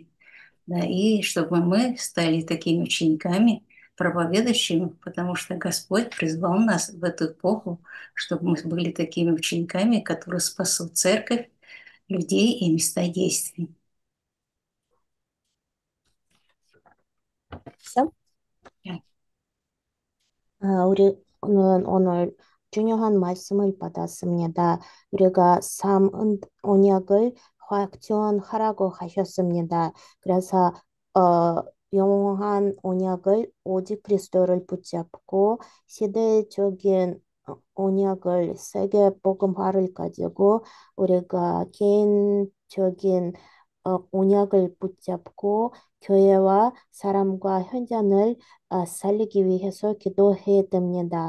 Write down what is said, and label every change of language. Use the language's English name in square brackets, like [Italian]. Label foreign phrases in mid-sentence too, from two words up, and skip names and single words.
[Russian] Да, и чтобы мы стали такими учениками, проповедующими, потому что Господь призвал нас в эту эпоху, чтобы мы были такими учениками, которые спасут церковь, людей и места действий. Все? [Korean] 우리는 오늘 중요한 말씀을 받았습니다. 우리가 3 언약을 확전하라고 하셨습니다. 그래서 영원한 언약을 오직 그리스도를 붙잡고 시대적인 언약을 세계 복음화를 가지고 우리가 개인적인 언약을 붙잡고 교회와 사람과 현장을 살리기 위해서 기도해야 됩니다.